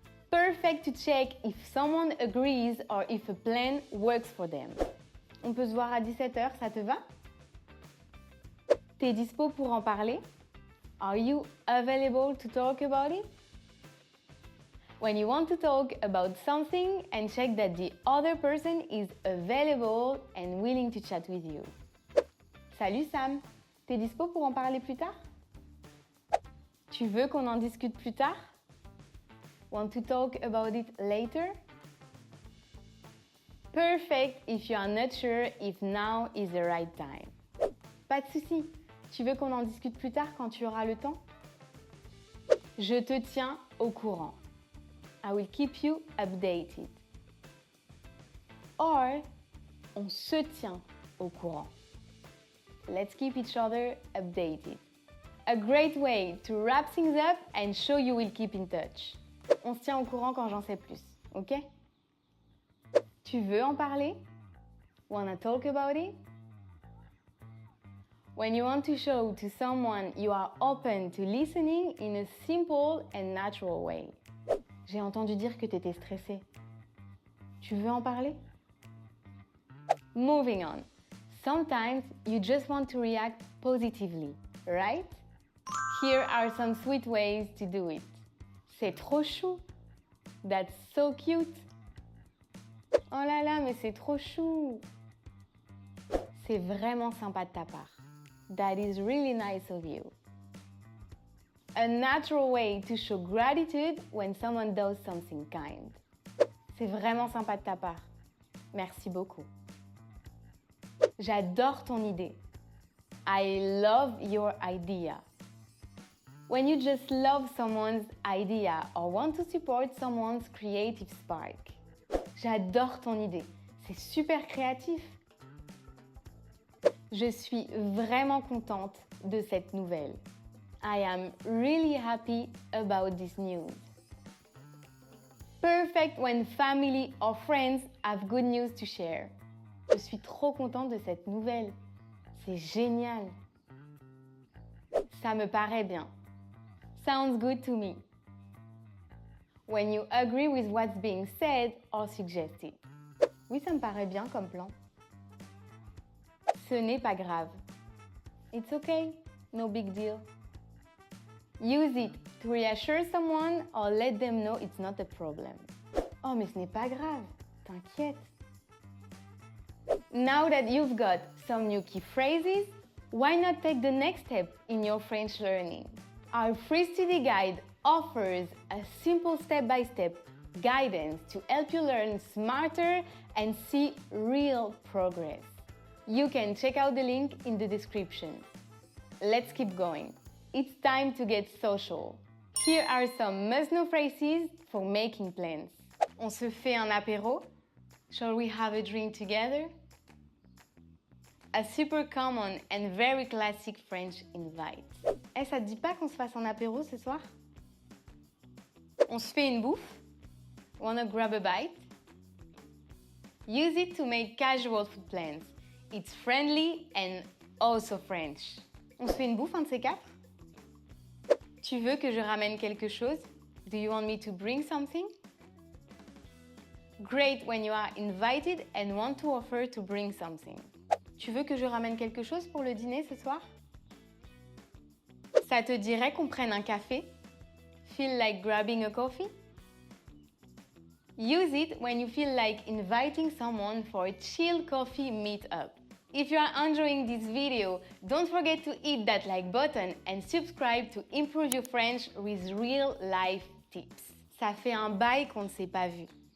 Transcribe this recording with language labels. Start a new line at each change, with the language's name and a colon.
English: Perfect to check if someone agrees or if a plan works for them.
French: On peut se voir à 17h, ça te va? T'es dispo pour en parler?
English: Are you available to talk about it? When you want to talk about something and check that the other person is available and willing to chat with you.
French: Salut Sam, t'es dispo pour en parler plus tard? Tu veux qu'on en discute plus tard?
English: Want to talk about it later? Perfect if you are not sure if now is the right time.
French: Pas de souci. Tu veux qu'on en discute plus tard quand tu auras le temps? Je te tiens au courant.
English: I will keep you updated.
French: Or, on se tient au courant.
English: Let's keep each other updated. A great way to wrap things up and show you will keep in touch.
French: On se tient au courant quand j'en sais plus, ok? Tu veux en parler?
English: Wanna talk about it? When you want to show to someone you are open to listening in a simple and natural way.
French: J'ai entendu dire que tu étais stressée. Tu veux en parler?
English: Moving on. Sometimes you just want to react positively, right? Here are some sweet ways to do it.
French: C'est trop chou.
English: That's so cute.
French: Oh là là, mais c'est trop chou. C'est vraiment sympa de ta part.
English: That is really nice of you. A natural way to show gratitude when someone does something kind.
French: C'est vraiment sympa de ta part. Merci beaucoup. J'adore ton idée.
English: I love your idea. When you just love someone's idea or want to support someone's creative spark.
French: J'adore ton idée. C'est super créatif. Je suis vraiment contente de cette nouvelle.
English: I am really happy about this news. Perfect when family or friends have good news to share.
French: Je suis trop contente de cette nouvelle. C'est génial. Ça me paraît bien.
English: Sounds good to me. When you agree with what's being said or suggested.
French: Oui, ça me paraît bien comme plan. Ce n'est pas grave.
English: It's okay, no big deal. Use it to reassure someone or let them know it's not a problem.
French: Oh, mais ce n'est pas grave, t'inquiète.
English: Now that you've got some new key phrases, why not take the next step in your French learning? Our free study guide offers a simple step-by-step guidance to help you learn smarter and see real progress. You can check out the link in the description. Let's keep going. It's time to get social. Here are some must-know phrases for making plans.
French: On se fait un apéro?
English: Shall we have a drink together? A super common and very classic French invite.
French: Eh, ça te dit pas qu'on se fasse un apéro ce soir? On se fait une bouffe?
English: Wanna grab a bite? Use it to make casual food plans. It's friendly and also French.
French: On se fait une bouffe, un de ces quatre? Tu veux que je ramène quelque chose?
English: Do you want me to bring something? Great when you are invited and want to offer to bring something.
French: Tu veux que je ramène quelque chose pour le dîner ce soir? Ça te dirait qu'on prenne un café?
English: feel like grabbing a coffee? Use it when you feel like inviting someone for a chill coffee meetup. If you are enjoying this video, don't forget to hit that like button and subscribe to improve your French with real life tips.
French: Ça fait un bail qu'on ne s'est pas vu.